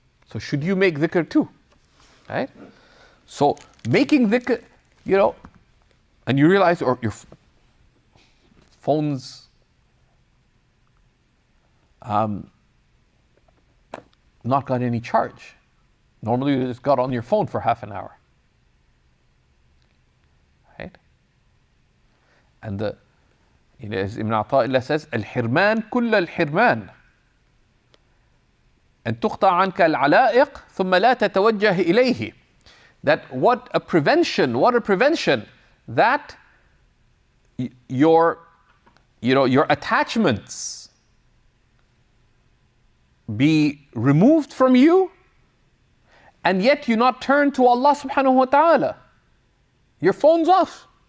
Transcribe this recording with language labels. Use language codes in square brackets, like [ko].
[en] So should you make dhikr too? Right? So making dhikr, and you realize, or your phone's not got any charge. Normally you just got on your phone for half an hour. Right? And as Ibn Ata'illah says, [ar] الحرمان كل الحرمان أن تقطع عنك العلائق ثم لا تتوجه إليه. [en] That what a prevention that your attachments be removed from you, and yet you not turn to Allah subhanahu wa ta'ala. Your phone's off.